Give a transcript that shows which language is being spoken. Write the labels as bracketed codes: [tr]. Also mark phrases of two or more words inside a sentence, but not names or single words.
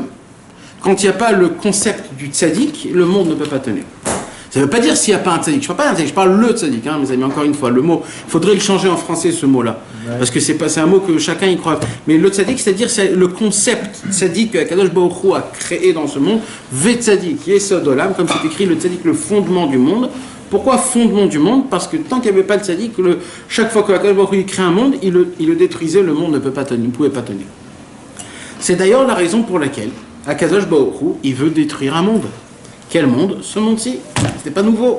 [fr] Quand il n'y a pas le concept du tzaddik, le monde ne peut pas tenir. Ça ne veut pas dire s'il n'y a pas un tzaddik. Je ne parle pas d'un tzaddik, je parle le tzaddik, hein, mes amis, encore une fois. Le mot, il faudrait le changer en français, ce mot-là. Ouais. Parce que c'est un mot que chacun y croit. Mais le tzaddik, c'est-à-dire c'est le concept tzaddik que Akadosh Baruch Hu a créé dans ce monde. [he] וצדיק, יסוד עולם, [fr] comme c'est écrit, le tzaddik, le fondement du monde. Pourquoi fondement du monde? Parce que tant qu'il n'y avait pas le tzaddik, chaque fois que Akadosh Baruch Hu crée un monde, il le détruisait, le monde ne peut pas tenir, ne pouvait pas tenir. C'est d'ailleurs la raison pour laquelle Akadosh Baruch Hu, il veut détruire un monde. Quel monde? Ce monde-ci. C'est pas nouveau.